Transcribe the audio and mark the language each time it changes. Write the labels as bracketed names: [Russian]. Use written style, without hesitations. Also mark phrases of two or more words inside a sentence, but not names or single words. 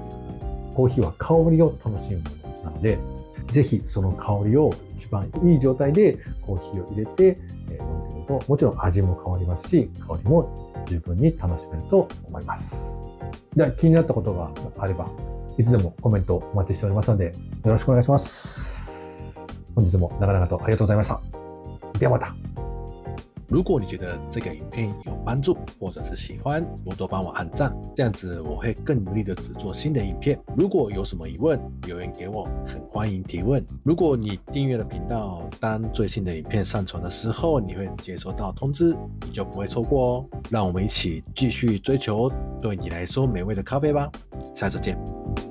[Japanese] コーヒーは香りを楽しむものなので、ぜひその香りを一番いい状態でコーヒーを入れて飲んでみると、もちろん味も変わりますし、香りも十分に楽しめると思います。じゃあ気になったことがあれば、いつでもコメントお待ちしておりますので、よろしくお願いします。本日も長々とありがとうございました。ではまた。 [Chinese] 如果你觉得这个影片有帮助，或者是喜欢，多多帮我按赞，这样子我会更努力的制作新的影片。如果有什么疑问，留言给我，很欢迎提问。如果你订阅了频道，当最新的影片上传的时候，你会接收到通知，你就不会错过哦。让我们一起继续追求对你来说美味的咖啡吧，下次见。